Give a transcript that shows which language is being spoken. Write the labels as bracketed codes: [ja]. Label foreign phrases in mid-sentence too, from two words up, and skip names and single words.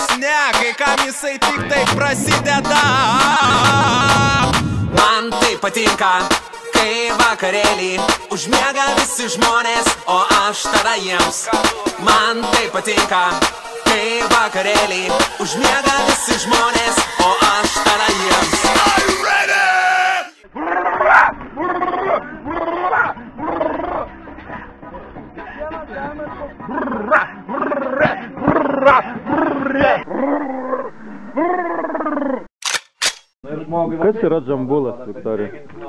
[lt] Ne, kai kam jisai tik tai prasideda. Man tai patinka, kai vakarėlį užmiega visi žmonės, o aš tada jiems. Man tai patinka, kai vakarėlį užmiega visi žmonės, o aš tada jiems. [en] Are you ready? [lt] Kas yra Džambulas, Viktorija?